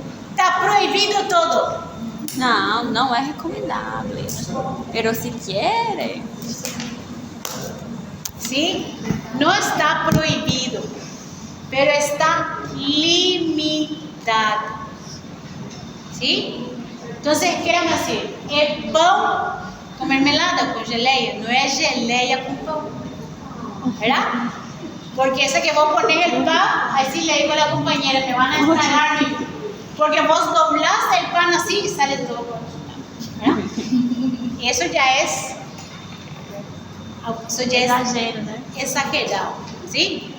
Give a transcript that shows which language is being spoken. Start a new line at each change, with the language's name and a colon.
Spanish: Está prohibido todo.
Portuguese: Não, não é recomendável.
Spanish: Pero si quiere. ¿Sí? No está prohibido, pero está limitado. ¿Sí? Entonces, queremos decir,
Portuguese: é pão com mermelada, com geleia, não é geleia com pão.
Spanish: ¿Verdad? Porque esa que vos pones el pan, así le digo a la compañera, me van a estragar. Porque vos doblás el pan así y sale todo. ¿Verdad? Y eso ya es
Portuguese: Exagero, né?
Spanish: exagerado, ¿sí?